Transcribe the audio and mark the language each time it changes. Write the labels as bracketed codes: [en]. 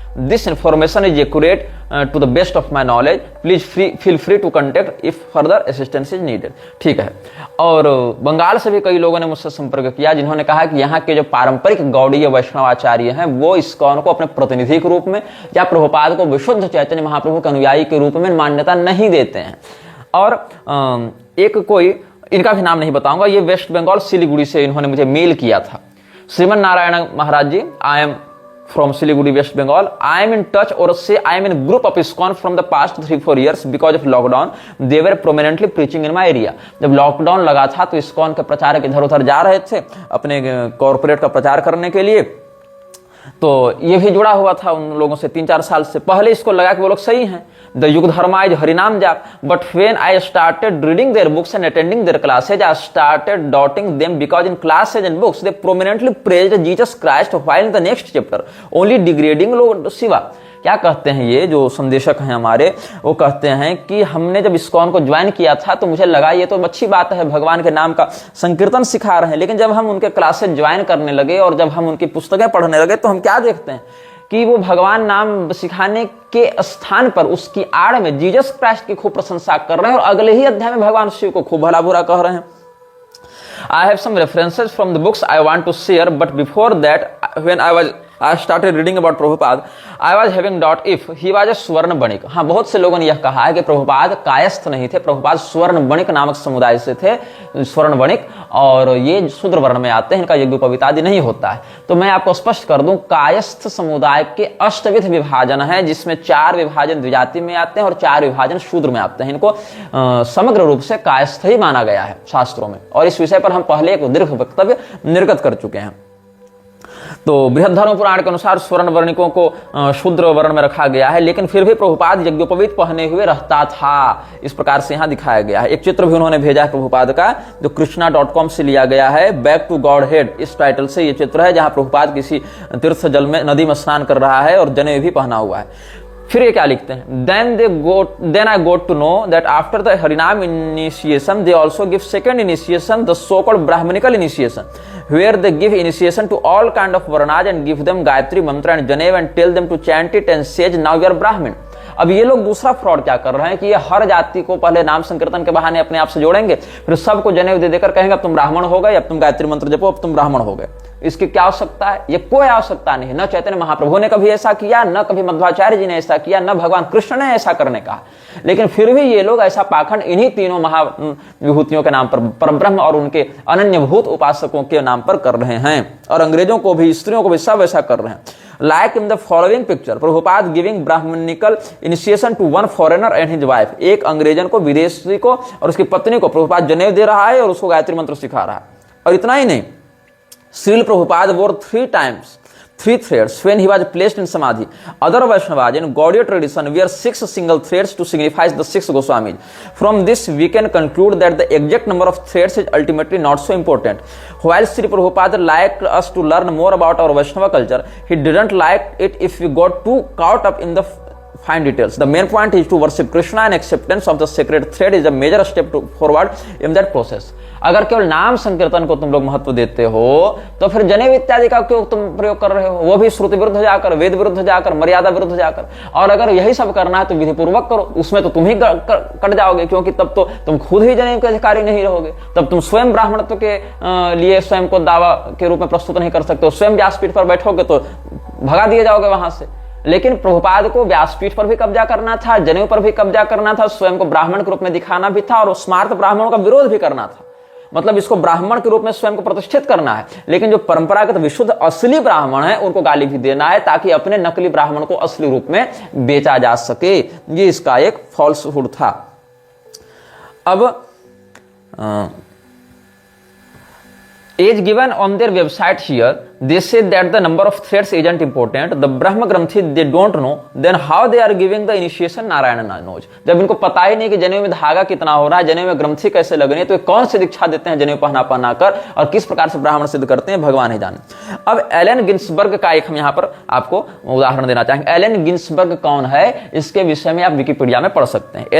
[en] This information is accurate to the best of my knowledge. Please feel free to contact if further assistance is needed. [hi] ठीक है। और बंगाल से भी कई लोगों ने मुझसे संपर्क किया जिन्होंने कहा कि यहाँ के जो पारंपरिक गौड़ीय वैष्णवाचार्य हैं वो इस्कॉन को अपने प्रतिनिधि के रूप में या प्रभुपाद को विशुद्ध चैतन्य महाप्रभु के अनुयायी के रूप में मान्यता नहीं देते हैं। और एक कोई, इनका भी नाम नहीं बताऊंगा, ये वेस्ट बंगाल सिलीगुड़ी से इन्होंने मुझे मेल किया था। [en] Shriman Narayan Maharaj ji, I am from Siliguri, West Bengal. I am in touch, or say I am in a group of ISKCON from the past 3-4 years because of lockdown. They were prominently preaching in my area. [hi] जब lockdown लगा था तो ISKCON के प्रचारक इधर उधर जा रहे थे अपने कॉर्पोरेट का प्रचार करने के लिए, तो ये भी जुड़ा हुआ था उन लोगों से 3-4 साल से। पहले इसको लगा कि वो लोग सही हैं, [en] The yug dharma is harinaam jaap, but when I started reading their books and attending their classes, I started doubting them because in classes and books they prominently praised Jesus Christ while in the next chapter only degrading lord Shiva. [hi] क्या कहते हैं ये जो संदेशक हैं हमारे, वो कहते हैं कि हमने जब इस्कॉन को ज्वाइन किया था तो मुझे लगा ये तो अच्छी बात है, भगवान के नाम का संकीर्तन सिखा रहे हैं, लेकिन जब हम उनके क्लासेस ज्वाइन करने लगे और जब हम उनकी पुस्तकें पढ़ने लगे तो हम क्या देखते हैं कि वो भगवान नाम सिखाने के स्थान पर उसकी आड़ में जीसस क्राइस्ट की खूब प्रशंसा कर रहे हैं और अगले ही अध्याय में भगवान शिव को खूब भला बुरा कह रहे हैं। [en] I have some references from the books I want to share, but before that, when I started reading about Prabhupada, I was having doubt if he was a swarna banik. [hi] हाँ, बहुत से लोगों ने यह कहा है कि प्रभुपाद कायस्थ नहीं थे, प्रभुपाद स्वर्ण बणिक नामक समुदाय से थे, स्वर्ण बणिक, और ये शूद्र वर्ण में आते हैं, इनका यज्ञोपवीत आदि नहीं होता है। तो मैं आपको स्पष्ट कर दूं, कायस्थ समुदाय के अष्टविध विभाजन है, जिसमें 4 विभाजन द्विजाति में आते हैं और 4 विभाजन शूद्र में आते हैं। इनको समग्र रूप से कायस्थ ही माना गया है शास्त्रों में, और इस विषय पर हम पहले एक दीर्घ वक्तव्य निर्गत कर चुके हैं। तो बृहद धर्म पुराण के अनुसार स्वर्ण वर्णिकों को शूद्र वर्ण में रखा गया है, लेकिन फिर भी प्रभुपाद यज्ञोपवीत पहने हुए रहता था, इस प्रकार से यहाँ दिखाया गया है। एक चित्र भी उन्होंने भेजा है प्रभुपाद का, जो कृष्णा.com से लिया गया है, बैक टू गॉड हेड, इस टाइटल से ये चित्र है, जहां प्रभुपाद किसी तीर्थ जल में नदी में स्नान कर रहा है और जनेऊ भी पहना हुआ है। फिर ये क्या लिखते हैं, [en] then I got to know that after the Harinam initiation they also give second initiation, the so-called Brahmanical initiation, where they give initiation to all kind of varnas and give them Gayatri mantra and Janev and tell them to chant it and say now you are Brahmin। [hi] अब ये लोग दूसरा fraud क्या कर रहे हैं कि ये हर जाति को पहले नाम संकीर्तन के बहाने अपने आप से जोड़ेंगे, फिर सबको जनेऊ दे देकर कहेंगे अब तुम ब्राह्मण हो गए, अब तुम गायत्री मंत्र जपो, अब तुम ब्राह्मण हो गए। इसकी क्या आवश्यकता है? ये कोई आवश्यकता नहीं है। न चैतन्य महाप्रभु ने कभी ऐसा किया, न कभी मध्वाचार्य जी ने ऐसा किया, न भगवान कृष्ण ने ऐसा करने का, लेकिन फिर भी ये लोग ऐसा पाखंड इन्हीं तीनों महाविभूतियों के नाम पर, परब्रह्म और उनके अनन्यभूत उपासकों के नाम पर कर रहे हैं, और अंग्रेजों को भी, स्त्रियों को भी सब ऐसा कर रहे हैं। [en] Like in the following picture, Prabhupada giving Brahmanical initiation to one foreigner and his wife। [hi] एक अंग्रेजन को, विदेशी को और उसकी पत्नी को प्रभुपाद जनेऊ दे रहा है और उसको गायत्री मंत्र सिखा रहा है। और इतना ही नहीं, Srila Prabhupada [en] wore 3 threads when he was placed in samadhi. Other Vaishnavas in Gaudiya tradition wear 6 single threads to signify the 6 Goswamis. From this we can conclude that the exact number of threads is ultimately not so important. While Sri Prabhupada liked us to learn more about our Vaishnava culture, he didn't like it if we got too caught up in the fine details. The main point is to worship Krishna, and acceptance of the sacred thread is a major step forward in that process. [hi] अगर केवल नाम संकीर्तन को तुम लोग महत्व देते हो तो फिर जनेऊ इत्यादि का क्यों तुम प्रयोग कर रहे हो? वो भी श्रुति विरुद्ध जाकर, वेद विरुद्ध जाकर, मर्यादा विरुद्ध जाकर। और अगर यही सब करना है तो विधि पूर्वक करो, उसमें तो तुम ही कट जाओगे, क्योंकि तब तो तुम खुद ही जनेऊ के अधिकारी नहीं रहोगे। तब तुम स्वयं ब्राह्मणत्व के लिए स्वयं को दावा के रूप में प्रस्तुत नहीं कर सकते हो। स्वयं व्यासपीठ पर बैठोगे तो भगा दिए जाओगे वहां से। लेकिन प्रभुपाद को व्यासपीठ पर भी कब्जा करना था, जनेऊ पर भी कब्जा करना था, स्वयं को ब्राह्मण के रूप में दिखाना भी था और स्मार्त ब्राह्मणों का विरोध भी करना था। मतलब इसको ब्राह्मण के रूप में स्वयं को प्रतिष्ठित करना है, लेकिन जो परंपरागत विशुद्ध असली ब्राह्मण है उनको गाली भी देना है, ताकि अपने नकली ब्राह्मण को असली रूप में बेचा जा सके। ये इसका एक फॉल्सहुड था। [en] अब as given on their website here, they say that the number of threads isn't important. The Brahma Granthi they don't know, then how they are giving the initiation Narayana knows. [hi] जब इनको पता ही नहीं कि जनेऊ में धागा कितना हो रहा है, जनेऊ में ग्रंथि कैसे लगनी है, तो कौन सी दीक्षा देते हैं जनेऊ पहना कर और किस प्रकार से ब्राह्मण सिद्ध करते हैं, भगवान ही जाने। अब एलन गिन्सबर्ग का एक हम यहाँ पर आपको उदाहरण देना चाहेंगे। एलन गिन्सबर्ग कौन है, इसके विषय में आप विकिपीडिया में पढ़ सकते हैं।